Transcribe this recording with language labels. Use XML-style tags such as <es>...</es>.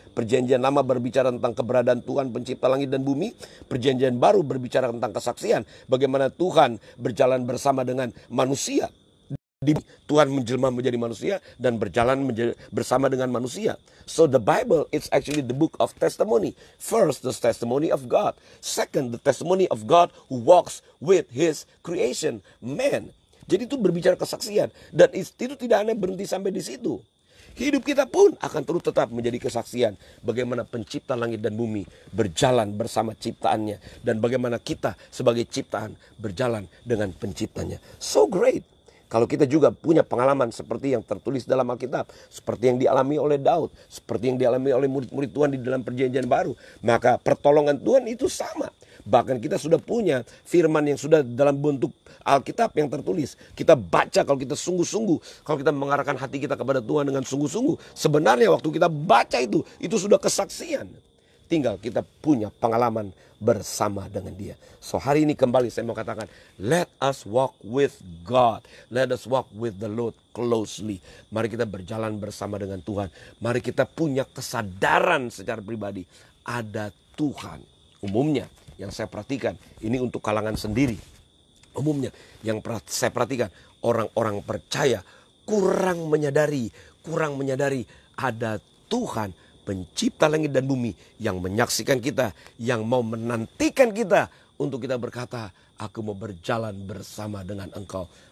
<id>Perjanjian lama berbicara tentang keberadaan Tuhan pencipta langit dan bumi. Perjanjian baru berbicara tentang kesaksian. Bagaimana Tuhan berjalan bersama dengan manusia. Tuhan menjelma menjadi manusia dan berjalan bersama dengan manusia.</id> <en>So the Bible is actually the book of testimony. First, the testimony of God. Second, the testimony of God who walks with His creation, man.</en> <id>Jadi itu berbicara kesaksian. Dan itu tidak hanya berhenti sampai di situ. Hidup kita pun akan terus tetap menjadi kesaksian. Bagaimana pencipta langit dan bumi berjalan bersama ciptaannya. Dan bagaimana kita sebagai ciptaan berjalan dengan penciptanya.</id> <en>So great.</en> <id>Kalau kita juga punya pengalaman seperti yang tertulis dalam Alkitab. Seperti yang dialami oleh Daud. Seperti yang dialami oleh murid-murid Tuhan di dalam perjanjian baru. Maka pertolongan Tuhan itu sama. Bahkan kita sudah punya firman yang sudah dalam bentuk Alkitab yang tertulis. Kita baca kalau kita sungguh-sungguh. Kalau kita mengarahkan hati kita kepada Tuhan dengan sungguh-sungguh. Sebenarnya waktu kita baca itu sudah kesaksian. Tinggal kita punya pengalaman bersama dengan Dia. So hari ini kembali saya mau katakan,</id> <en>let us walk with God. Let us walk with the Lord closely.</en> <id>Mari kita berjalan bersama dengan Tuhan. Mari kita punya kesadaran secara pribadi. Ada Tuhan. Umumnya yang saya perhatikan, ini untuk kalangan sendiri. Umumnya yang saya perhatikan, orang-orang percaya kurang menyadari ada Tuhan pencipta langit dan bumi yang menyaksikan kita, yang mau menantikan kita untuk kita berkata, aku mau berjalan bersama dengan engkau.</id>